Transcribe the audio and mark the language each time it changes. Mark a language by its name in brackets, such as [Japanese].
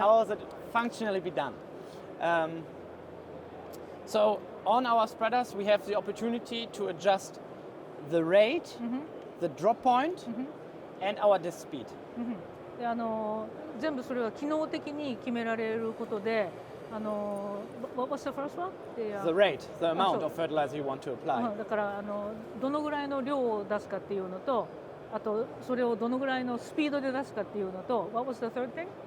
[English] How does it functionally be done? So on our spreaders we have the opportunity to adjust the rate, the drop point, and our disk speed. [Japanese] で全部それは機能的に決められることで [English] what was the first one? The rate, the amount of fertilizer you want to apply. [Japanese] だからどのぐらいの量を出すかっていうのと、あとそれをどのぐらいのスピードで出すかっていうのと、 [English] what was the third thing?